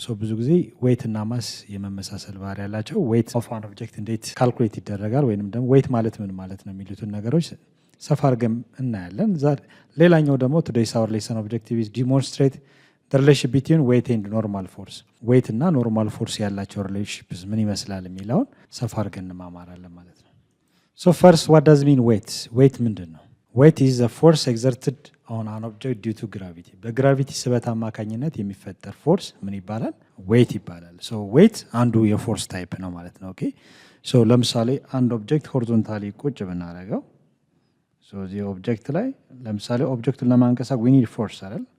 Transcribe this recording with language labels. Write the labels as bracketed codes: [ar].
[am] so ብዙ ጊዜ weight እና mass የመመሳሰል ባህሪ ያላቸው weight of an object እንዴት ካልኩሌት ይደረጋል ወይንም ደግሞ weight ማለት ምን ማለት ነው የሚሉትን ነገሮች ሰፋ አድርገን እናያለን። ሌላኛው ደግሞ [en] today's our lesson objective is demonstrate the relationship between weight and normal force. [am] weight እና normal force ያላቸው relationships ምን ይመስላል የሚለውን ሰፋ አድርገን እንማማራለን ማለት ነው። [en] So first, what does mean weight? [am] Weight ምንድን ነው? [en] Weight is the force exerted on an object due to gravity. [am] በግራቪቲ ስበት አማካኝነት የሚፈጠር ፎርስ ምን ይባላል? weight ይባላል። so weight አንዱ የፎርስ ታይፕ ነው ማለት ነው። ኦኬ so ለምሳሌ አንድ ኦብጀክት ሆሪዞንታሊ ቁጭ ብናደርገው so እዚህ ኦብጀክት ላይ ለምሳሌ ኦብጀክቱን ለማንቀሳቀስ [en] we need force [am] አይደል?